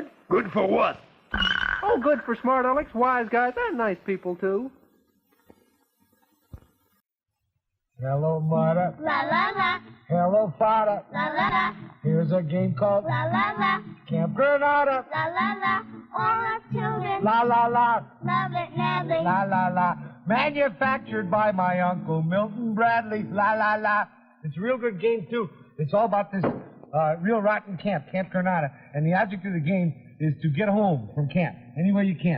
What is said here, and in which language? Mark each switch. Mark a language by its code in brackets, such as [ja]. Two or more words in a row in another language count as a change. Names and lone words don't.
[en] Good for what? Oh, good for smart Alecks, wise guys, and nice people, too. Hello, Mother. La la la. Hello, Father. La la la. Here's a game called La la la. Camp Granada. La la la. All our children. La la la. Love it madly. La la la. Manufactured by my uncle Milton Bradley. La la la. It's a real good game, too. It's all about this real rotten camp, Camp Granada. And the object of the game is to get home from camp any way you can.